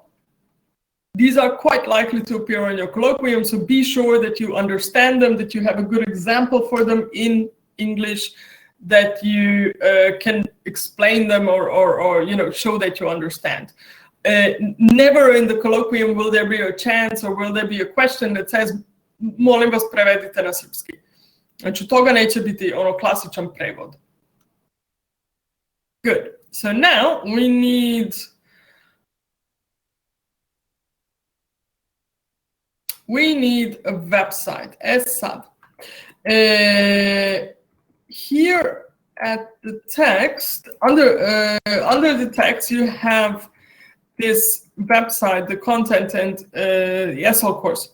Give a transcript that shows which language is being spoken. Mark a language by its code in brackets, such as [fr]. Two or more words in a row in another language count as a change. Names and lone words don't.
[en] These are quite likely to appear on your colloquium, so be sure that you understand them, that you have a good example for them in English, that you can explain them or show that you understand. Never in the colloquium will there be a chance or will there be a question that says [sr] molim vas prevedite na srpski. Znači toga neće biti ono klasičan prevod. [en] Good. So now we need a website. sad. Here at the text, under the text, you have this website, the content, and ESL course.